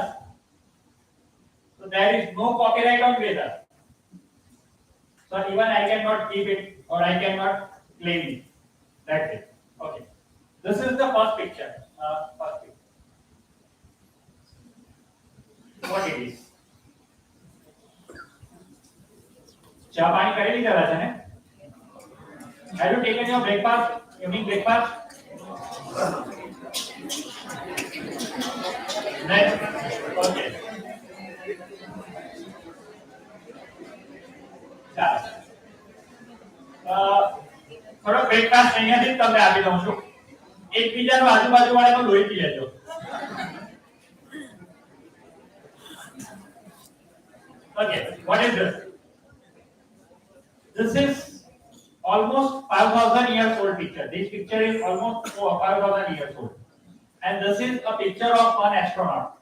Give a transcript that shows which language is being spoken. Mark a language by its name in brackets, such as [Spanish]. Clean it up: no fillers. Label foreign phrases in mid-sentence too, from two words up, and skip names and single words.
[English] So there is no copyright on Vedas. So even I cannot keep it or I cannot claim it. That's it. Okay. This is the first picture. What it is? [Gujarati] ચા પાણી કરી લીધા છે ને? [English] Have you taken your breakfast? Evening breakfast? Next. Okay. [Gujarati] થોડો બ્રેકફાસ્ટ અહીંયાથી જ તમને આપી દઉં છું. એકબીજાનો આજુબાજુ વાળાનો લોહી પી લેજો. [English] Okay, what is this? This is almost 5,000 years old picture. This picture is almost 5,000 years old. And this is a picture of one astronaut.